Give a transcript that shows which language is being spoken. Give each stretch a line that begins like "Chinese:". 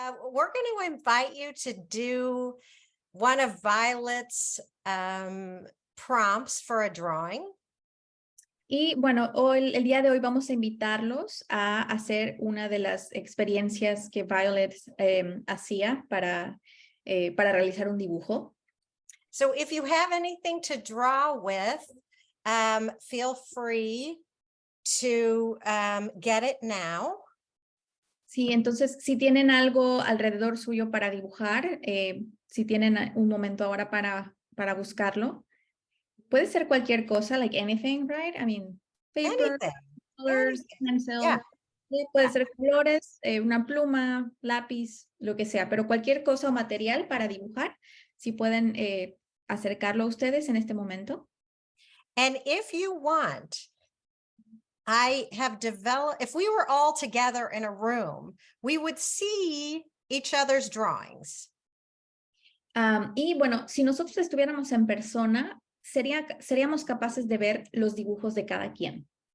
English: we're going to invite you to do one of Violet's prompts for a drawing.
Spanish: Y bueno, hoy, el día de hoy vamos a invitarlos a hacer una de las experiencias que Violet hacía para realizar un dibujo.
English: So if you have anything to draw with, feel free to get it now.
Spanish: Sí, entonces si tienen algo alrededor suyo para dibujar, si tienen un momento ahora para buscarlo, puede ser cualquier cosa,
English: like anything, right? I mean, paper, Anything. colors, pencil. Yeah.
Spanish: Puede ser colores, una pluma, lápiz, lo que sea, pero cualquier cosa o material para dibujar, si pueden acercarlo a ustedes en este momento.
English: And if you want, I have developed, if we were all together in a room, we would see each other's drawings.
Spanish: Y bueno, si nosotros estuviéramos en persona, seríamos capaces de ver los dibujos de cada quien.